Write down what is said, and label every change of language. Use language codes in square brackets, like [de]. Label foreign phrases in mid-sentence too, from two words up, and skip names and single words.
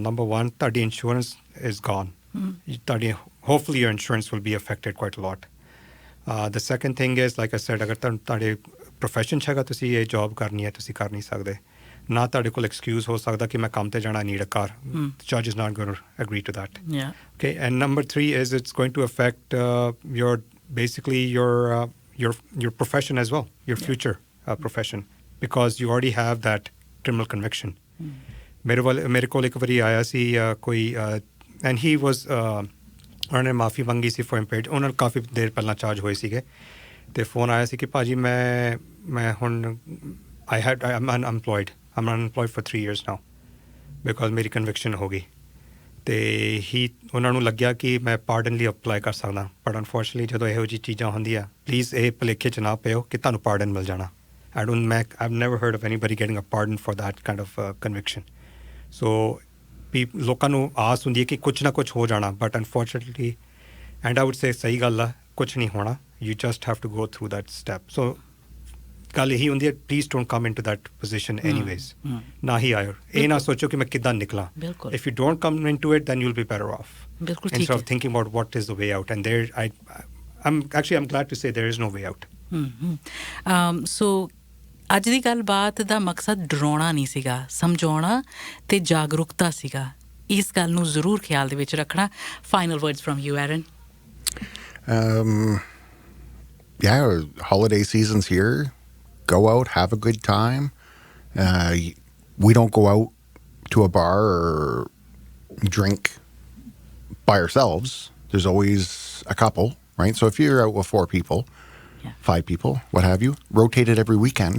[en] number 1, ਤੁਹਾਡੀ insurance is gone. ਤੁਹਾਡੀ hopefully your insurance will be affected quite a lot. the second thing is like I said, [pa] ਅਗਰ ਤੁਹਾਡੇ ਪ੍ਰੋਫੈਸ਼ਨ 'ਚ ਹੈਗਾ, ਤੁਸੀਂ ਇਹ ਜੋਬ ਕਰਨੀ ਹੈ, ਤੁਸੀਂ ਕਰ ਨਹੀਂ ਸਕਦੇ। ਨਾ ਤੁਹਾਡੇ ਕੋਲ ਐਕਸਕਿਊਜ਼ ਹੋ ਸਕਦਾ ਕਿ ਮੈਂ ਕੰਮ 'ਤੇ ਜਾਣਾ, [en] need a car. judge is not going to agree to that. Okay, and number 3 is it's going to affect your basically your profession as well, your future profession, because you already have that criminal conviction. [pa] ਮੇਰੇ ਕੋਲ ਇੱਕ ਵਾਰੀ ਆਇਆ ਸੀ ਕੋਈ, [en] and he was [pa] ਉਹਨਾਂ ਨੇ ਮਾਫੀ ਮੰਗੀ ਸੀ [en] for impaired। [pa] ਉਹਨਾਂ ਨੂੰ ਕਾਫੀ ਦੇਰ ਪਹਿਲਾਂ ਚਾਰਜ ਹੋਏ ਸੀਗੇ, ਅਤੇ ਫੋਨ ਆਇਆ ਸੀ ਕਿ ਭਾਜੀ ਮੈਂ ਹੁਣ [en] I'm unemployed for 3 years now because [pa] ਮੇਰੀ ਕਨਵਿਕਸ਼ਨ ਹੋ ਗਈ। ਅਤੇ ਉਹਨਾਂ ਨੂੰ ਲੱਗਿਆ ਕਿ ਮੈਂ ਪਾਰਡਨ ਲਈ ਅਪਲਾਈ ਕਰ ਸਕਦਾ, [en] but unfortunately [pa] ਜਦੋਂ ਇਹੋ ਜਿਹੀ ਚੀਜ਼ਾਂ ਹੁੰਦੀਆਂ, ਪਲੀਜ਼ ਇਹ ਭੁਲੇਖੇ 'ਚ ਨਾ ਪਿਓ ਕਿ ਤੁਹਾਨੂੰ ਪਾਰਡਨ ਮਿਲ ਜਾਣਾ। [en] I've never heard of anybody getting a pardon for that kind of conviction. [pa] So ਲੋਕਾਂ ਨੂੰ ਆਸ ਹੁੰਦੀ ਹੈ ਕਿ ਕੁਛ ਨਾ ਕੁਛ ਹੋ ਜਾਣਾ, [en] but unfortunately and I would say [pa] ਸਹੀ ਗੱਲ ਆ, ਕੁਛ ਨਹੀਂ ਹੋਣਾ। [en] you just have to go through that step. ਸੋ [pa] ਗੱਲ ਇਹੀ ਹੁੰਦੀ ਹੈ, [en] please don't come in to that position anyways. [pa] ਨਾ ਹੀ ਆਇਓ, ਇਹ ਨਾ ਸੋਚੋ ਕਿ ਮੈਂ ਕਿੱਦਾਂ ਨਿਕਲਾਂ। [en] if you don't come in to it, then you will be better off, instead of thinking about what is the way out. And I'm glad to say there is no way out. [pa] ਸੋ ਅੱਜ ਦੀ ਗੱਲਬਾਤ ਦਾ ਮਕਸਦ ਡਰਾਉਣਾ ਨਹੀਂ ਸੀਗਾ, ਸਮਝਾਉਣਾ ਅਤੇ ਜਾਗਰੂਕਤਾ ਸੀਗਾ। ਇਸ ਗੱਲ ਨੂੰ ਜ਼ਰੂਰ ਖਿਆਲ ਦੇ ਵਿੱਚ ਰੱਖਣਾ। [en] final words from you, [pa] ਐਰਨ। [en] Yeah, holiday season's here. Go out, have a good time. We don't go out to a bar or drink by ourselves. There's always a couple, right? So if you're out with 4 people, 5 people, what have you, rotate it every weekend.